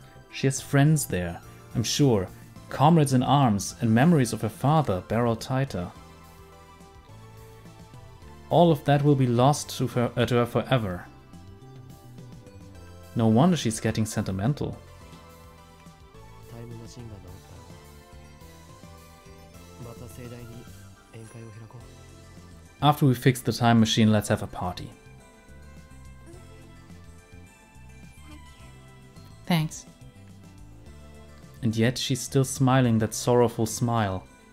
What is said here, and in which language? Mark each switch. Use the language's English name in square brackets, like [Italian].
[English] She has friends there, I'm sure, comrades in arms, and memories of her father, Beryl Titer. All of that will be lost to her forever. No wonder she's getting sentimental. [Japanese] タイムマシンが治ったらまた盛大に宴会を開こう。 [English] After we fix the time machine, let's have a party. Thanks. And yet she's still smiling that sorrowful smile.